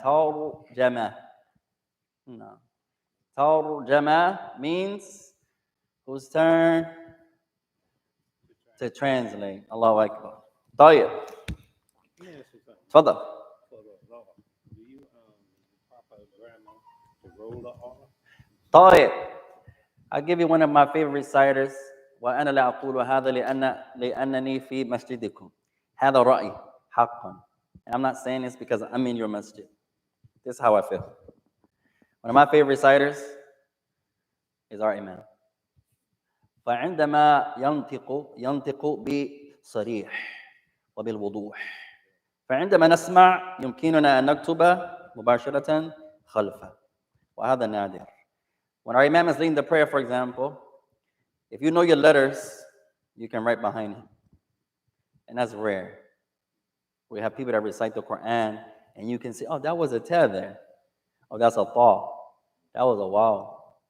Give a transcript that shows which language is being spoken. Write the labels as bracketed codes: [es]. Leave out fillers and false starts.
[en] Tauru, jama. No. Tauru, jama means whose turn? To translate. Allahu Akbar. [ar] طيب. تفضل. [en] Do you proper grammar to roll the R? [ar] طيب. [en] I'll give you one of my favorite reciters. [ar] وأنا لا أقول هذا لأنني في مسجدكم. هذا رأيي حقا. [en] And I'm not saying this because I'm in your masjid. This is how I feel. One of my favorite reciters is our Imam. [ar] فعندما ينطق بصريح وبالوضوح. فعندما نسمع يمكننا أن نكتب مباشرة خلفه. وهذا نادر. [en] When our Imam is leading the prayer, for example, if you know your letters, you can write behind him. And that's rare. We have people that recite the Quran, and you can say, oh, that was a ta there. Oh, that's a ta. That was a wow.